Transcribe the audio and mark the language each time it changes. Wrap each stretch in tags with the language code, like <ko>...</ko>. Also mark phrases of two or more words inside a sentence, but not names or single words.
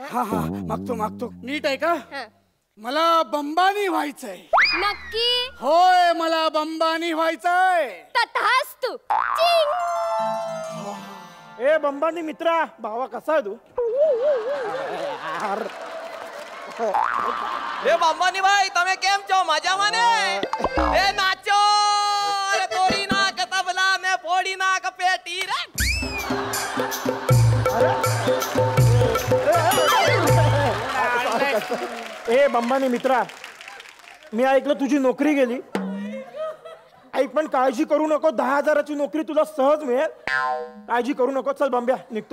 <mr>हा मागतो. नीट आहे का? मला बंबानी व्हायचंय. नक्की? होय, मला बंबानी व्हायचंय. तथास्तु. ए बंबानी मित्रा, भावा कसा आहे तू? ए बंबानी भाई,</mr> <gu>તમે કેમ છો? મજામાં ને? એ નાચો રે, તોડી નાખ તબલા ને ફોડી નાખ પેટી રે.</gu> <mr>ए बंबानी मित्रा, मी ऐकलं तुझी नोकरी गेली. ऐक, पण काळजी करू नको, 10,000ची नोकरी तुला सहज मिळेल. काळजी करू नको. चल बंब्या, निघतो.</mr>